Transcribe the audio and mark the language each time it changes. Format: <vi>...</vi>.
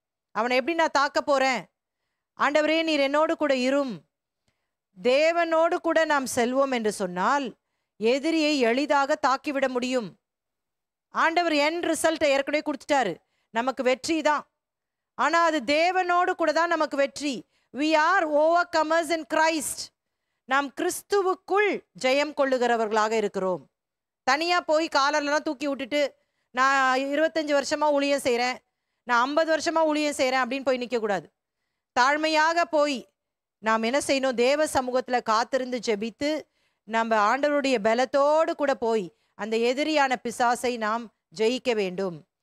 <ta>அவனை எப்படி நான் தாக்க போறேன்? ஆண்டவரே நீர் என்னோடு கூட இரும். தேவனோடு கூட நாம் செல்வோம் என்று சொன்னால் எதிரியை எளிதாக தாக்கிவிட முடியும். ஆண்டவர் என் ரிசல்ட்டை ஏற்கனவே கொடுத்துட்டாரு. நமக்கு வெற்றி தான். ஆனா அது தேவனோடு கூட தான் நமக்கு வெற்றி.</ta> <en>we are overcomers in Christ.</en> <ta>நாம் கிறிஸ்துவுக்குள் ஜெயம் கொள்ளுகிறவர்களாக இருக்கிறோம். தனியா போய் காலர்லாம் தூக்கி விட்டுட்டு நான் 25 வருஷமா ஊழியம் செய்கிறேன், நான் 50 வருஷமா ஊழியம் செய்கிறேன் அப்படின்னு போய் நிற்கக்கூடாது. தாழ்மையாக போய் நாம் என்ன செய்யணும்? தேவ சமூகத்தில் காத்திருந்து ஜெபித்து நம்ம ஆண்டவருடைய பலத்தோடு கூட போய் அந்த எதிரியான பிசாசை நாம் ஜெயிக்க வேண்டும்.</ta>